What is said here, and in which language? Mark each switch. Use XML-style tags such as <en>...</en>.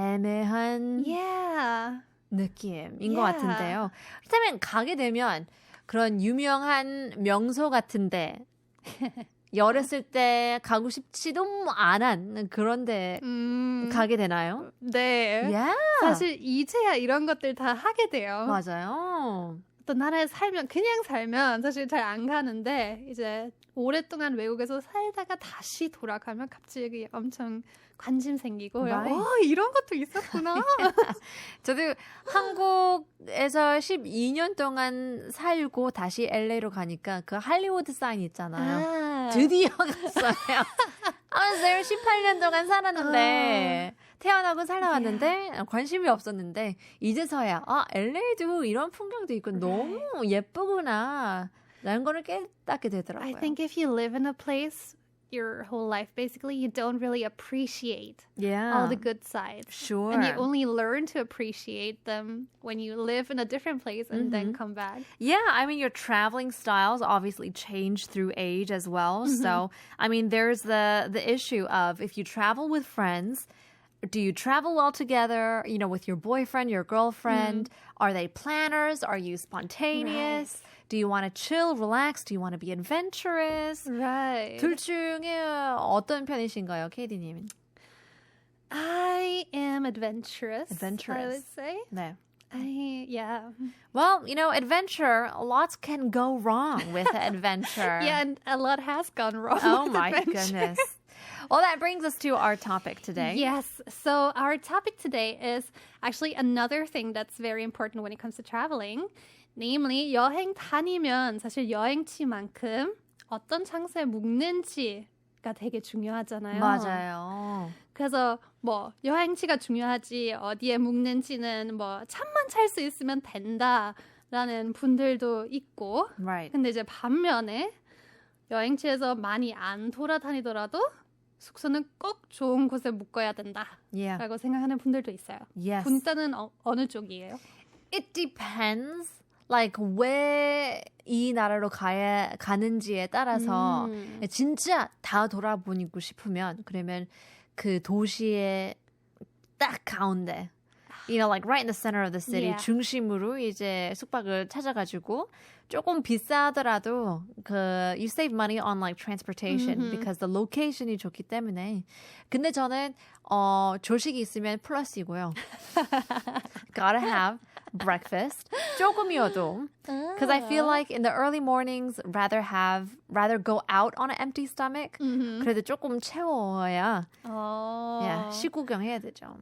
<ko>애매한</ko> <en>Yeah.</en> <ko>느낌인 것 같은데요. 그렇다면 가게 되면 그런 유명한 명소 같은데 어렸을 때 가고 싶지도 않은 그런데 가게 되나요? 네.</ko> <en>Yeah.</en> <ko>사실 이제야 이런 것들 다 하게 돼요. 맞아요. 어떤 나라에 그냥 살면 사실 잘 안 가는데 이제 오랫동안 외국에서 살다가 다시 돌아가면 갑자기 엄청 관심 생기고</ko> <en>Right.</en> <ko>이런 것도 있었구나. 저도 한국에서 12년 동안 살고 다시 LA로 가니까 그 할리우드 사인 있잖아요. 드디어 갔어요.</ko> <en>I was there</en> <ko>18년 동안 살았는데 태어나고 살아왔는데 관심이 없었는데 이제서야 LA도 이런 풍경도 있고 너무 예쁘구나 라는 거를 깨닫게 되더라고요.</ko> <en>I think if you live in a place your whole life, basically, you don't really appreciate Yeah. all the good sides. Sure. And you only learn to appreciate them when you live in a different place and then come back. Yeah, I mean, your traveling styles obviously change through age as well. So, I mean, there's the issue of if you travel with friends, do you travel well together, with your boyfriend, your girlfriend? Are they planners? Are you spontaneous? Do you want to chill, relax? Do you want to be adventurous? Right.</en> <ko>둘 중에 어떤 편이신가요, KD님?</ko> <en>I am adventurous. Adventurous. I would say.</en> <ko>네.</ko> <en>Yeah. Well, adventure, lots can go wrong with adventure. Yeah, and a lot has gone wrong. Oh with my adventure. goodness. Well, that brings us to our topic today. Yes. So our topic today is actually another thing that's very important when it comes to traveling. Namely,</en> <ko>여행 다니면 사실 여행지만큼 어떤 장소에 묵는지가 되게 중요하잖아요. 맞아요. 그래서 여행지가 중요하지 어디에 묵는지는 잠만 잘 수 있으면 된다라는 분들도 있고.</ko> <en>Right.</en> <ko>근데 이제 반면에 여행지에서 많이 안 돌아다니더라도 숙소는 꼭 좋은 곳에 묵어야 된다라고</ko> <en>Yeah.</en> <ko>생각하는 분들도 있어요.</ko> <en>Yes.</en> <ko>분단은 어느 쪽이에요?</ko> <en>It depends.</en> <ko>Like 왜 이 나라로 가는지에 따라서 진짜 다 돌아보고 싶으면 그러면 그 도시의 딱 가운데</ko> <en>like right in the center of the city Yeah.</en> <ko>중심으로 이제 숙박을 찾아가지고 조금 비싸더라도</ko> <en>you save money on like transportation because the location</en> <ko>이 좋기 때문에 근데 저는 조식이 있으면 플러스이고요.</ko> <en>Gotta have breakfast</en> <ko>조금이어도</ko> <en>because I feel like in the early mornings rather go out on an empty stomach</en> <ko>그래도 조금 채워야</ko> <en>yeah,</en> <ko>시구경 해야 되죠.</ko>